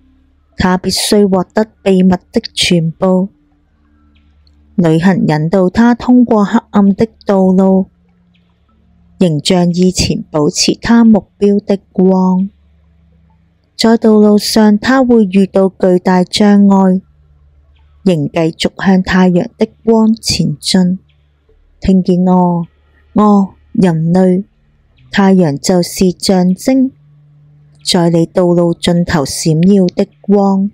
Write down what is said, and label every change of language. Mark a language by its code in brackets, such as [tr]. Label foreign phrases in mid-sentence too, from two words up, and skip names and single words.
[zh] 他必須獲得秘密的全部，旅行引導他通過黑暗的道路，仍像以前保持他目標的光。在道路上，他會遇到巨大障礙，仍繼續向太陽的光前進。聽見人類，太陽就是象徵，在你道路盡頭閃耀的光。